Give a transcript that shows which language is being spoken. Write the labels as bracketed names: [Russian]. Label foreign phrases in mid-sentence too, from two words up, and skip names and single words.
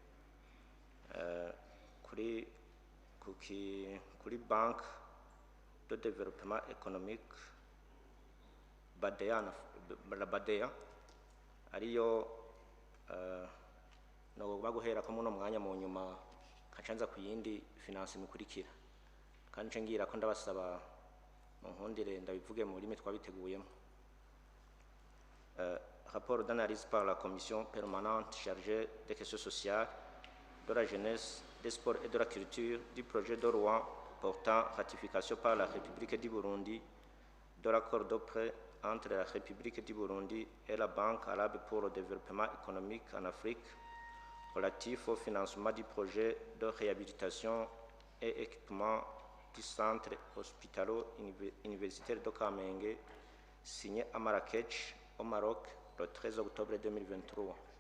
[Rundi] kuri Banque de Développement Économique BADEA ariyo no baguhera ko muno mwanya mu nyuma kacanza ku yindi finance mikurikira, kandi nce ngira ko ndabasaba mu nkundire ndabivuge mu rurimi twabiteguyemo. [French] Rapport d'analyse par la commission permanente chargée des questions sociales, de la jeunesse, des sports et de la culture du projet de loi portant ratification par la République du Burundi de l'accord de prêt entre la République du Burundi et la Banque arabe pour le développement économique en Afrique relatif au financement du projet de réhabilitation et équipement du centre hospitalo-universitaire de Kamenge, signé à Marrakech, au Maroc, le 13 octobre 2023.